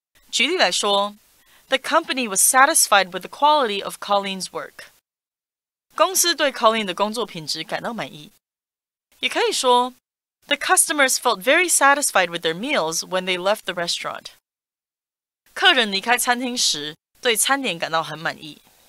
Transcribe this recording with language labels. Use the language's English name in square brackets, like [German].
[Chinese] 举例来说 [English] The company was satisfied with the quality of Colleen's work。 [Chinese] 公司对 Colleen 的工作品质感到满意。也可以说 [English] The customers felt very satisfied with their meals when they left the restaurant。 [Chinese] 客人离开餐厅时对餐点感到很满意。